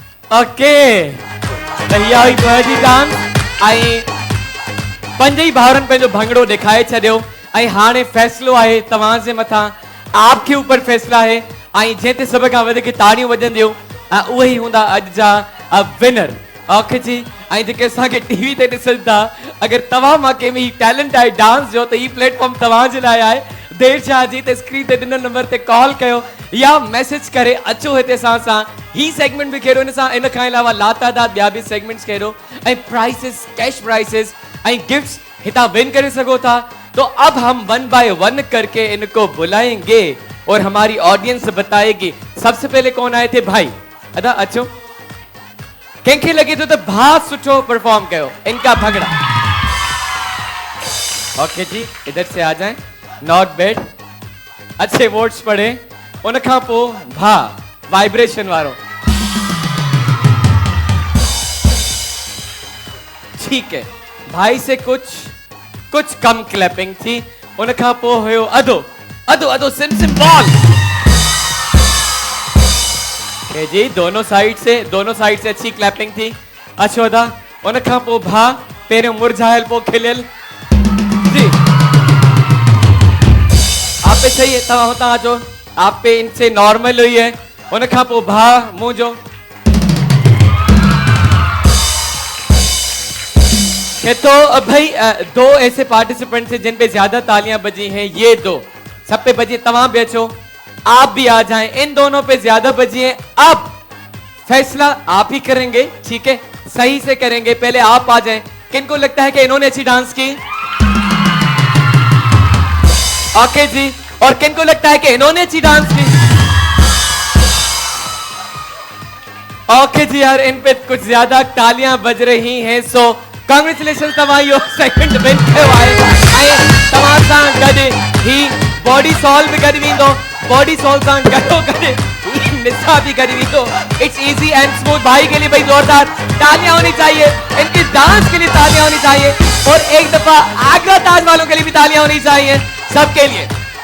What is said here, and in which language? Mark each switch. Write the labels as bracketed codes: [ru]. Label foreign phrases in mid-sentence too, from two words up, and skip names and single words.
[ur] اوکے بھیا [sd] हुई बहजी डांस ऐं पंजई भाउरनि पंहिंजो भंगड़ो ॾेखारे छॾियो ऐं हाणे फ़ैसिलो आहे तव्हां जे मथां [ur] آپ کے اوپر فیصلہ [sd] आहे ऐं जंहिं ते सभ खां वधीक ताड़ियूं वॼंदियूं उहे ई हूंदा अॼु जा विनर [ur] اوکے جی [sd] ऐं जेके असांखे टीवी ते ॾिसनि था अगरि तव्हां मां कंहिं में टैलेंट आहे डांस जो त हीउ प्लेटफॉर्म तव्हां जे लाइ आहे देर छा जी त स्क्रीन ते ॾिनल नंबर ते कॉल कयो या मैसेज करे अचो हिते असां सां ही सेगमेंट बि खेॾो इन खां अलावा लातादाद ॿिया बि सेगमेंट्स खेॾो ऐं प्राइसिस [en] cash prizes [sd] ऐं गिफ्ट्स हितां विन करे सघो था। [ur] تو اب ہم 1 بائے 1 کر کے ان کو بلائیں گے اور ہماری آڈینس بتائے گی سب سے پہلے کون آئے تھے بھائی [sd] अदा अचो कंहिंखे लगे तो भा सुठो परफॉर्म कयो [ur] ان کا بھگڑا اوکے جی ادھر سے آ جائیں [en] not bad [ur] اچھے ورڈز پڑھے [sd] उन खां पो भा वाइब्रेशन वारो [ur] ٹھیک ہے بھائی سے کچھ کم کلیپنگ تھی [sd] उन खां पो हुयो अदो अदो अदो सिम सिम बॉल [ur] جی دونوں سائیڈ سے اچھی کلیپنگ تھی [sd] अच्छो अदा उन खां पो भा पहिरियों मुरझायल पो खिलियल [ur] جی آپ پہ صحیح ہے [sd] तव्हां हुतां अचो [ur] آپ پہ ان سے نارمل ہوئی ہے [sd] उन खां पो भा मुंह जो [ur] تو بھائی دو ایسے پارٹیسپینٹ تھے جن پہ زیادہ تالیاں بجی ہیں یہ دو سب پہ بجی تمام بھی اچھو آپ بھی آ جائیں ان دونوں پہ زیادہ بجی ہیں اب فیصلہ آپ ہی کریں گے ٹھیک ہے صحیح سے کریں گے پہلے آپ آ جائیں کن کو لگتا ہے کہ انہوں نے اچھی ڈانس کی اوکے جی اور کن کو لگتا ہے کہ انہوں نے اچھی ڈانس کی اوکے جی یار ان پہ کچھ زیادہ تالیاں بج رہی ہیں سو کانگریچولیشن [sd] तव्हां यो सेकंड विन कयो आहे ऐं तव्हां सां गॾु ही बॉडी सॉल भी गॾु वेंदो बॉडी सॉल सां गॾोगॾु निशा भी गॾु वेंदो [en] it's easy and smooth [ur] بھائی کے لیے بھائی زوردار تالیاں ہونی چاہئیں ان کی ڈانس کے لیے تالیاں ہونی چاہئیں اور ایک دفعہ آگرہ تاج والوں کے لیے بھی تالیاں ہونی چاہئیں سب کے لیے